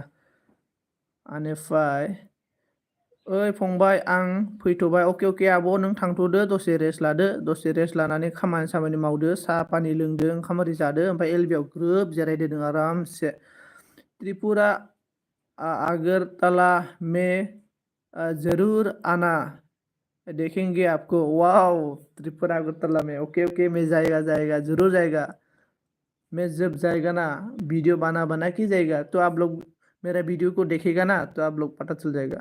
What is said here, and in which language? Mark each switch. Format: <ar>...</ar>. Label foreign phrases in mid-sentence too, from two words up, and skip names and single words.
<brx>बेनिफ्राय ओइ फंबाय आं फैथ'बाय, अके अके आब' नों थांथ'दो दसे रेस्ट लादो, दसे रेस्ट लानानै खामानि सामानि मावदो, साहा पानि लोंदो, ओंखाम ओरि जादो, ओमफ्राय एलबियाव ग्रोब जिरायदों आरामसे।</brx> <hi>त्रिपुरा आगरतला में जरूर आना देखेंगे आपको, वाओ त्रिपुरा अगरतला में, ओके ओके मैं जाएगा जाएगा जरूर जाएगा, मैं जब जाएगा ना वीडियो बना के जाएगा तो आप लोग मेरा वीडियो को देखेगा ना तो आप लोग पता चल जाएगा।</hi>